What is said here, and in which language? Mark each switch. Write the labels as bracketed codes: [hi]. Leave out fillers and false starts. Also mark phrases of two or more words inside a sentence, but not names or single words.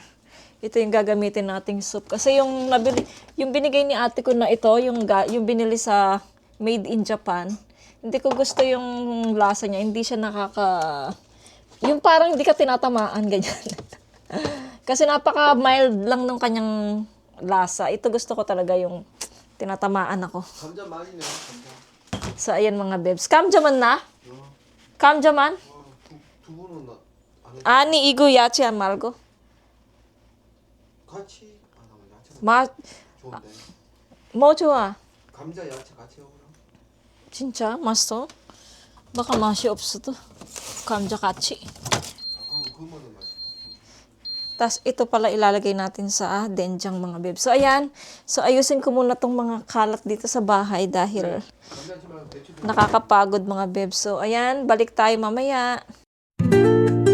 [tl] Ito yung gagamitin nating soup. Kasi yung binigay ni ate ko na ito, yung binili sa [en] Made in Japan, [tl] hindi ko gusto yung lasa niya. Hindi siya yung parang hindi ka tinatamaan, ganyan. Kasi napaka-mild lang nung kanyang lasa. Ito gusto ko talaga yung tinatamaan ako. [ko] 감자 많이 내. 감자. [tl] So, ayan mga bebs. Kamjaman na? Kamjaman? [ko] 두부는 안 해. 아니, 이거 야채 안 말고. 같이. 아, 나 야채 맛, 좋은데. 뭐 좋아? 감자 야채 같이 먹으라. 진짜? 맛있어? baka 맛이 없어 to. 감자 같이. 그거만은 맛있어. [tl] Tapos ito pala ilalagay natin sa denjang mga bebs. So ayan. So ayusin ko muna tong mga kalat dito sa bahay dahil [ko] 감자 말고 대추 [tl] nakakapagod mga bebs. So ayan, balik tayo mamaya.